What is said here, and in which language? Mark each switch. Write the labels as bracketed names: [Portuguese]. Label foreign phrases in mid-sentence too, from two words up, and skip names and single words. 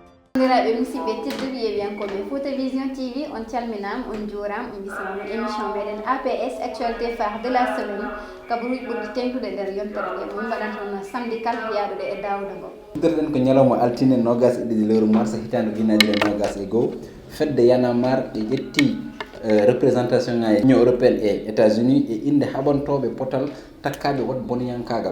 [Fula] Bandiraɓe musidɓe tedduɓe yeɓiyankoɓe Fouta Vision TV on calminama on juurama on bisimama émission meɗen APS [French] actualité phare de la semaine [Fula] kabaruji ɓurɗi tengtude nder yontere nde min mbaɗan toon samedi kala yaɗude e dawda ngo uddirɗen ko ñalawma altine nogas e ɗiɗi lewru mars hitande ujunnaaje nogas e goho fedde yanamar ɓe ƴetti représentation ngaji [French] union européenne [Fula] e états-unis e inde haɓantoɓe potal takkaɓe wat boniyankagal